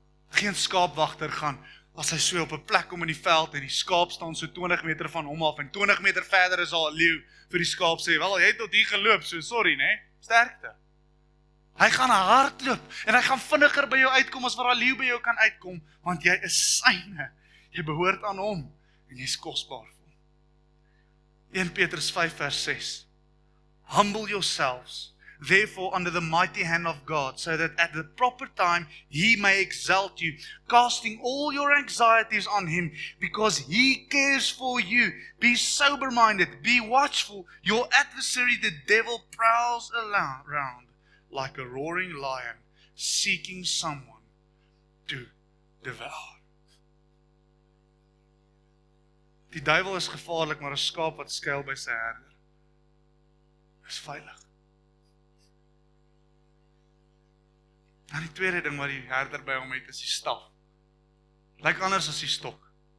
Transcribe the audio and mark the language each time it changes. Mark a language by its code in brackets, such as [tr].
[af] Geen skaapwagter gaan, as hy so op 'n plek kom in die veld, en die skaap staan so 20 meter van hom af, en 20 meter verder is al 'n leeu, vir die skaap sê, wel, jy het tot hier geloop, so sorry, nee, sterkte. Hy gaan hardloop, en hy gaan vinniger by jou uitkom, as wat 'n leeu by jou kan uitkom, want jy is syne, jy behoort aan hom, en jy is kosbaar vir hom. 1 Petrus 5 vers 6, [en] humble yourselves, therefore under the mighty hand of God, so that at the proper time He may exalt you, casting all your anxieties on Him, because He cares for you. Be sober-minded, be watchful. Your adversary, the devil, prowls around like a roaring lion, seeking someone to devour. [af] Die duiwel is gevaarlik, maar 'n skaap wat skuil by sy herder is veilig. En die tweede ding wat die herder by hom het, is die staf. Lyk anders as die stok.